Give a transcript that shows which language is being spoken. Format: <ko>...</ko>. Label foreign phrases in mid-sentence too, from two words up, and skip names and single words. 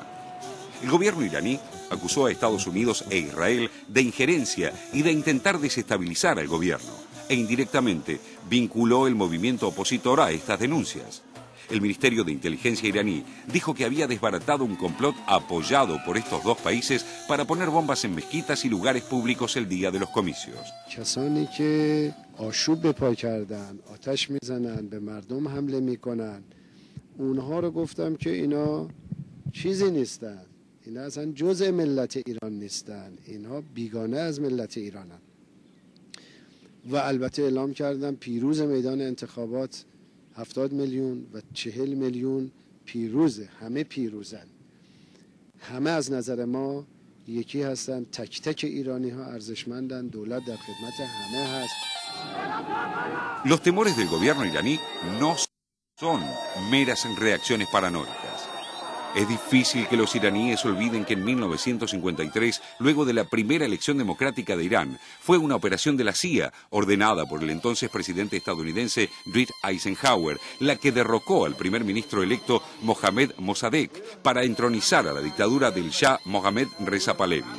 <es>El gobierno iraní acusó a Estados Unidos e Israel de injerencia y de intentar desestabilizar al gobierno, e indirectamente vinculó el movimiento opositor a estas denuncias. El Ministerio de Inteligencia iraní dijo que había desbaratado un complot apoyado por estos dos países para poner bombas en mezquitas y lugares públicos el día de los comicios.</es> <fa>اینا اصلا جزء ملت ایران نیستن، اینها بیگانه از ملت ایرانن و البته اعلام کردن پیروز میدان انتخابات 70 میلیون و 40 میلیون پیروزه، همه پیروزن، همه از نظر ما یکی هستن، تک تک ایرانی ها ارزشمندن، دولت در خدمت همه هست.</fa> <es>Los temores del gobierno iraní no son meras reacciones paranoicas. Es difícil que los iraníes olviden que en 1953, luego de la primera elección democrática de Irán, fue una operación de la CIA, ordenada por el entonces presidente estadounidense Dwight Eisenhower, la que derrocó al primer ministro electo Mohammad Mossadegh para entronizar a la dictadura del Shah Mohammad Reza Pahlavi.</es>